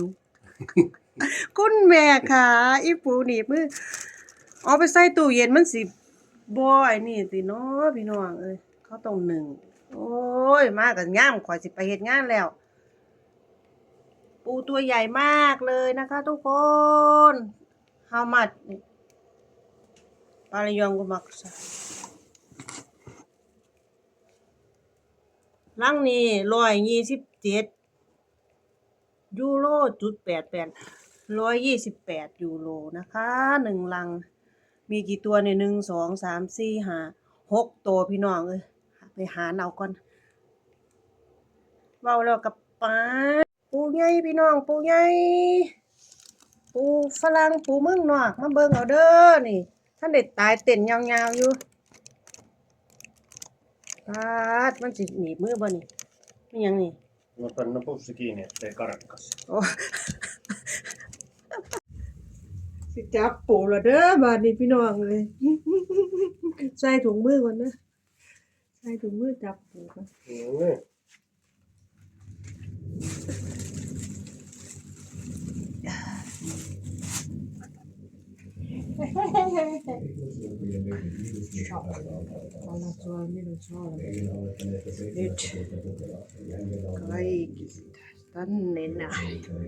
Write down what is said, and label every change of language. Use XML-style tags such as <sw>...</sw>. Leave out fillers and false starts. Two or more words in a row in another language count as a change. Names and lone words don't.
<th>คุณแม่ค่ะอีปูหนีบมือเอาไปใส่ตู้เย็นมันสิบ่ไอ้นี่ติเนาะพี่น้องเอ้ยเขาต้องนึ่งโอ้ยมากันงามข่อยสิไปเฮ็ดงานแล้วปูตัวใหญ่มากเลยนะคะทุกคน</th> <en>How much?</en> <fi>Paljonko maksaa?</fi> <th>ลังนี้127ยูโร.88 128ยูโรนะคะ1ลังมีกี่ตัวเนี่ย1 2 3 4 5 6ตัวพี่น้องเอ้ยไปหาเอาก่อน</th> <tts>เว้าแล้วกับป้าปูใหญ่พี่น้องปูใหญ่ปูฝรั่งปูเมืองนอกมาเบิ่งเอาเด้อนี่ท่านได้ตายเต้นยาวๆอยู่ปาดมันสิหนีบมือบ่นี่มันหยังนี่</tts> <fi>No panna pussi kiinni, ettei karkkas.</fi> <th>โอ้ สิจับปูละเด้อบาดนี้พี่น้องเลย ใส่ถุงมือก่อนนะใส่ถุงมือจับปูก่อน</th> <fi>Niin. Alla tuolla minun sormi. Nyt kaikki tänne näin.</fi>